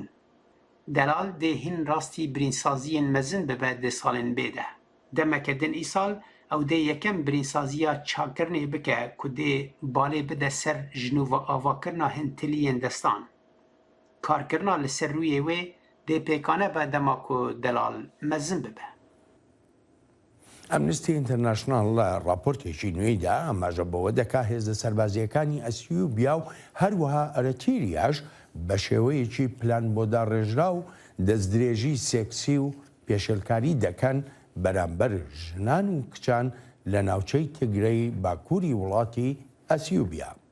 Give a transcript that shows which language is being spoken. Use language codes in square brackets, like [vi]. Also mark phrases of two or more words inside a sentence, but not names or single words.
[ku] Delal dê hin rastî birînsaziyên mezin bibe dê salên bêde. Demeke din îsal ew dê yekem birînsaziya çakirinê bike ku dê balê bide ser jinûva avakirina hin tiliyên destan. Karkirina li ser rûyê wê dê pêkane be dema ku Delal mezin bibe. [ckb] ئەمنستی ئینتەرناشنال لە راپۆرتێکی نوێیدا ئەماژە بەوە دەکا هێزە سەربازیەکانی ئەسیوبیا و هەروەها ئەرەتیریاش بە شێوەیەکی پلان بۆ داڕێژرا و دەستدرێژی سێکسی و پێشێلکاری دەکەن بەرامبەر ژنان و کچان لە ناوچەی تیگرەی باکووری وڵاتی ئەسیوبیا.